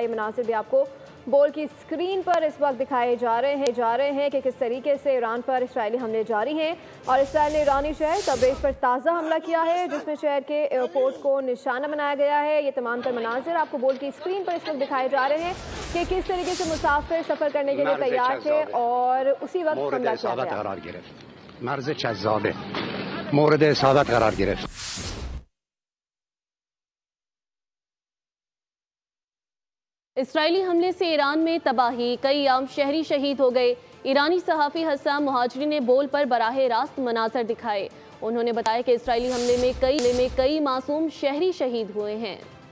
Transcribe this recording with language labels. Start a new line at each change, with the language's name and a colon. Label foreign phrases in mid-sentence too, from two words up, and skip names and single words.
Urdu: یہ مناظر بھی آپ کو بول کی اسکرین پر اس وقت دکھائے جا رہے ہیں کہ کس طریقے سے ایران پر اسرائیلی حملے جاری ہیں. اور اسرائیل نے ایرانی شہر تبریز پر تازہ حملہ کیا ہے، جس میں شہر کے ایئرپورٹ کو نشانہ بنایا گیا ہے. یہ تمام تر مناظر آپ کو بول کی اسکرین پر اس وقت دکھائے جا رہے ہیں کہ کس طریقے سے مسافر سفر کرنے کے لیے تیار تھے اور اسی وقت حملہ کیا گیا.
Persian: مرز جذابه مورد اصابت قرار گرفت.
Urdu: اسرائیلی حملے سے ایران میں تباہی، کئی عام شہری شہید ہو گئے. ایرانی صحافی حسام مہاجری نے بول پر براہ راست مناظر دکھائے. انہوں نے بتایا کہ اسرائیلی حملے میں کئی معصوم شہری شہید ہوئے ہیں.